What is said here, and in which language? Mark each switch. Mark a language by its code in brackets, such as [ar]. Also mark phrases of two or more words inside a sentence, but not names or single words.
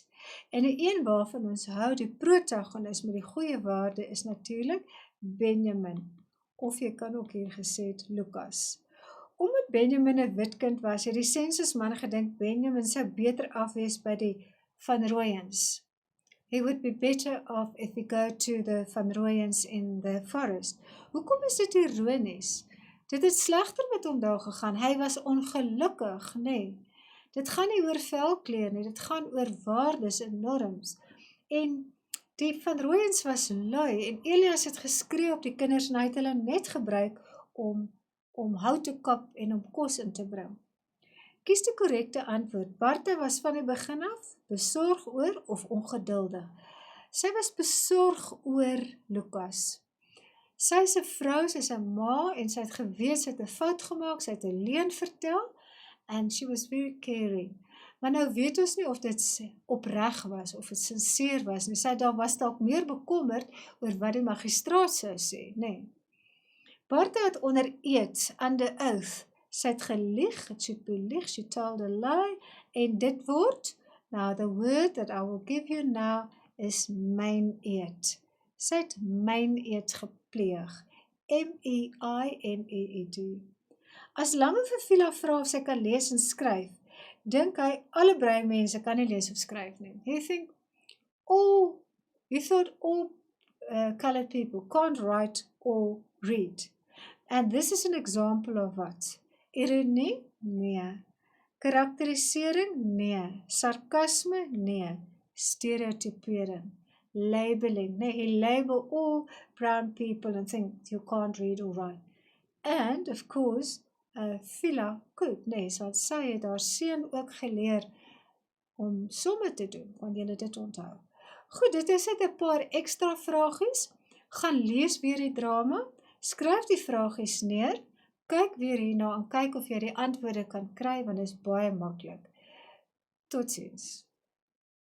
[af] En die een waarvan ons hou, die protagonis met die goeie waarde, is natuurlik Benjamin. Of jy kan ook hier gesê het, Lukas. Omdat Benjamin 'n wit kind was, het die sensusman gedink Benjamin sou beter afwees by die Van Rooyens. [en] He would be better off if we go to the Van Rooyens in the forest. [af] Hoekom is dit ironies? Dit het slegter met hom daar gegaan. Hy was ongelukkig, nee. Dit gaan nie oor velkleur nie, dit gaan oor waardes en norms. En die Van Rooyens was lui en Elias het geskree op die kinders en hy het hulle net gebruik om hout te kap en om kos in te bring. Kies die korrekte antwoord. Bertha was van die begin af besorg oor of ongeduldig. Sy was besorg oor Lukas. Sy is 'n vrou, sy is 'n ma en sy het geweet sy het 'n fout gemaak, sy het 'n leuen vertel [en] and she was very caring. [af] Maar nou weet ons nie of dit opreg was of dit sinseer was nie. Sy was dalk meer bekommerd oor wat die magistraat sou sê, nee. Bertha het onder eed, [en] under oath, [af] sy het gelieg, het should belieg, [en] she told a lie, [af] en dit word, [en] now the word that I will give you now is meineed. [af] Sy het meineed gepleeg, M-E-I-N-E-E-D. As Lange vir Phila vra of sy kan lees en skryf, dink hy alle breinmense kan nie lees of skryf nie. [en] He thought all colored people can't write or read. And this is an example of what? [af] Ironie? Nee. Karakterisering? Nee. Sarkasme? Nee. Stereotypering. Labeling? Nee. [en] He label all brown people and think you can't read or write. And, of course, Phila could. [af] Nee, so sy het haar seun ook geleer om somme te doen, kan julle dit onthou. Goed, dit is net 'n paar ekstra vragies. Gaan lees weer die drama. Skryf die vragies neer, kyk weer hierna en kyk of jy die antwoorde kan kry, want dit is baie maklik.